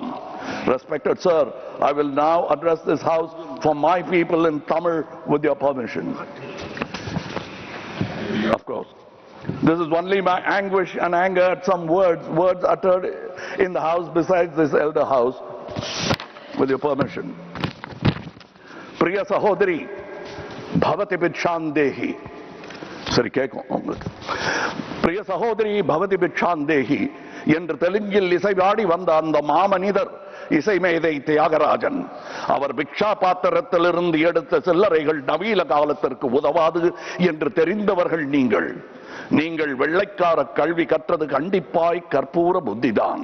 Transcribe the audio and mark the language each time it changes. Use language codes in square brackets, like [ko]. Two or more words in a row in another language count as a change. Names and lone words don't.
[en] Respected sir, I will now address this house for my people in Tamil with your permission. Of course, this is only my anguish and anger at some words uttered in the house besides this elder house. With your permission. [sa] प्रिय सहोदरि, भवति भिक्षान्देहि. Sorry, प्रिय सहोदरि, भवति भिक्षान्देहि. [ta] என்று தெலுங்கில் இசைவாடி வந்த அந்த மாமனிதர் இசைமேதை தியாகராஜன். அவர் பிக்ஷா பாத்திரத்திலிருந்து எடுத்த சில்லறைகள் நவீன காலத்திற்கு உதவாது என்று தெரிந்தவர்கள் நீங்கள். நீங்கள் வெள்ளைக்கார கல்வி கற்றது கண்டிப்பாய் கற்பூர புத்திதான்.